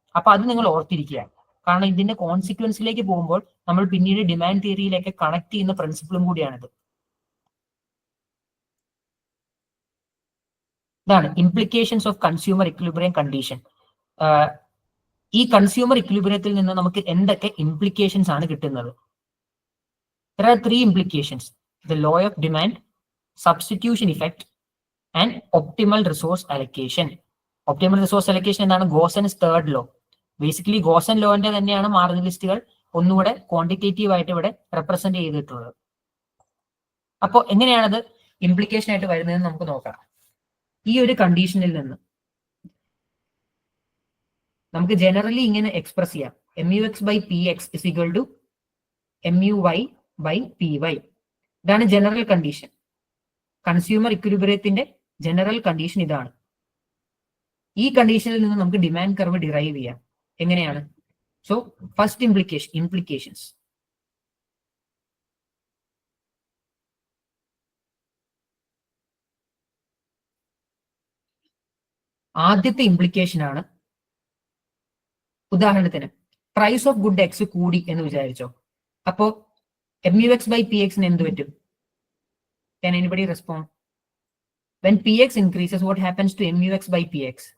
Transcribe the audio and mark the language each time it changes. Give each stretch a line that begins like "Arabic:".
Malayalam: അപ്പൊ അത് നിങ്ങൾ ഓർത്തിരിക്കുക. കാരണം ഇതിന്റെ കോൺസിക്വൻസിലേക്ക് പോകുമ്പോൾ നമ്മൾ പിന്നീട് ഡിമാൻഡ് തിയറിയിലേക്ക് കണക്ട് ചെയ്യുന്ന പ്രിൻസിപ്പിളും കൂടിയാണിത്. ഇതാണ് implications of consumer equilibrium condition. ഈ കൺസ്യൂമർ ഇക്വിലിബ്രിയത്തിൽ നിന്ന് നമുക്ക് എന്തൊക്കെ ഇംപ്ലിക്കേഷൻസ് ആണ് കിട്ടുന്നത്?
English: There are 3 implications: the law of demand, substitution effect, and optimal resource allocation.
Malayalam: Optimal resource allocation എന്താണ്?
English: Gossen's third law.
Malayalam: ബേസിക്കലി ഗോസൻ ലോന്റെ തന്നെയാണ് മാർജിനലിസ്റ്റുകൾ ഒന്നുകൂടെ ക്വാണ്ടിറ്റേറ്റീവ് ആയിട്ട് ഇവിടെ റെപ്രസെന്റ് ചെയ്തിട്ടുള്ളത്. അപ്പോൾ എങ്ങനെയാണത് ഇംപ്ലിക്കേഷൻ ആയിട്ട് വരുന്നതെന്ന് നമുക്ക് നോക്കാം. ഈ ഒരു കണ്ടീഷനിൽ നിന്ന് നമുക്ക് ജനറലി ഇങ്ങനെ എക്സ്പ്രസ് ചെയ്യാം: MUX/PX = MUY by PY. ഇതാണ് general condition. Consumer ഇക്വിലിബ്രിയത്തിന്റെ general condition ഇതാണ്. ഈ കണ്ടീഷനിൽ നിന്ന് നമുക്ക് ഡിമാൻഡ് കർവ് ഡിറൈവ് ചെയ്യാം. എങ്ങനെയാണ്?
English: So first implications.
Malayalam: ആദ്യത്തെ ഇംപ്ലിക്കേഷൻ ആണ്, ഉദാഹരണത്തിന് പ്രൈസ് ഓഫ് ഗുഡ് എക്സ് കൂടി എന്ന് വിചാരിച്ചോ. അപ്പോ MUX/PX എന്ത് പറ്റും?
English: Can anybody respond? When PX increases, what happens to MUX/PX?